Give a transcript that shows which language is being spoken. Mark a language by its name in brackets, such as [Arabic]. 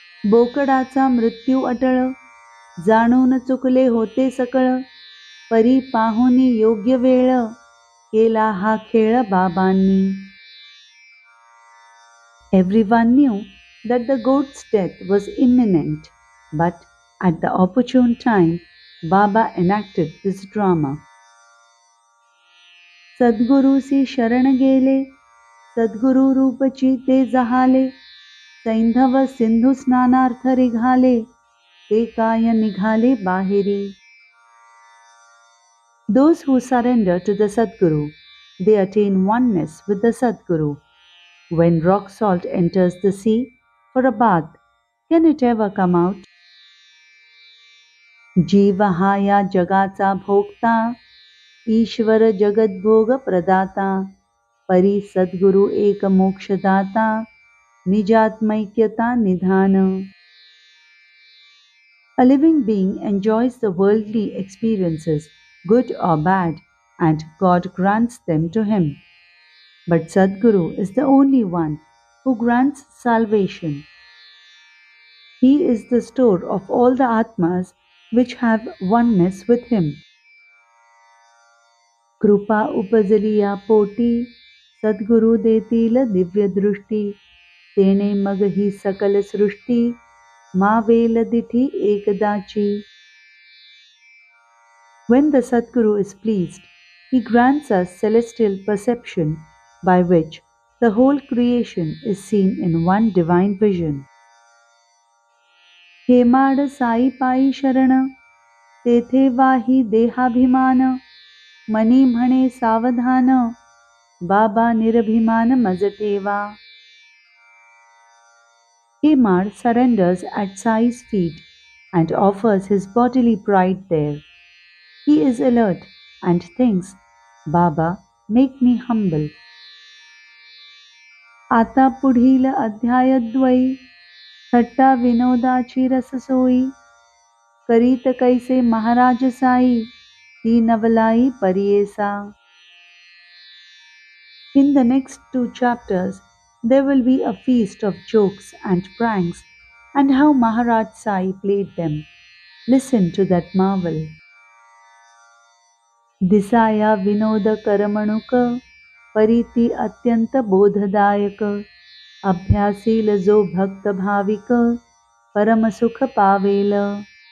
[Marathi] बोकडाचा मृत्यू अटळ, जाणून चुकले होते सकळ, परी पाहुनी योग्य वेळ, केला हा खेळ बाबांनी. [English] Everyone knew that the goat's death was imminent, but at the opportune time, Baba enacted this drama. [Marathi] सद्गुरूसी शरण गेले, सद्गुरु रूपची ते जहाले, सैंधव सिंधू स्नानार्थ निघाले, ते काय निघाले बाहेरी. [English] Those who surrender to the Sadguru, they attain oneness with the Sadguru. When rock salt enters the sea for a bath, can it ever come out? [Marathi] जीव हा या जगाचा भोगता, ईश्वर जगद्भोग प्रदाता, परी सद्गुरु एक मोक्षदाता, निजात्मैक्यता निधान. [English] A living being enjoys the worldly experiences, good or bad, and God grants them to him. But Sadguru is the only one who grants salvation. He is the store of all the Atmas which have oneness with him. [Marathi] कृपा उपजली या पोटी, सद्गुरु देतील दिव्य दृष्टी, तेणे मग ही सकल सृष्टी, Marvel दिठी एकदाची. [English] When the Sadguru is pleased, he grants us celestial perception by which the whole creation is seen in one divine vision. [Marathi] Hemad Sai पायी शरण, तेथे वाही देहाभिमान, मनी म्हणे सावधान, बाबा निरभिमान मज ठेवा. [English] Hemad surrenders at Sai's feet and offers his bodily pride there. He is alert and thinks, Baba, make me humble. [Marathi] आता पुढील अध्यायद्वयी, थट्टा विनोदाची रससोयी, करीत कैसे महाराज साई, ती नवलाई परियेसा. [English] In the next 2 chapters, there will be a feast of jokes and pranks, and how Maharaj Sai played them. Listen to that marvel. [Marathi] दिसाया विनोद करमणुक, परिती अत्यंत बोधदायक, अभ्यासील जो भक्त भाविक, परम सुख पावेल.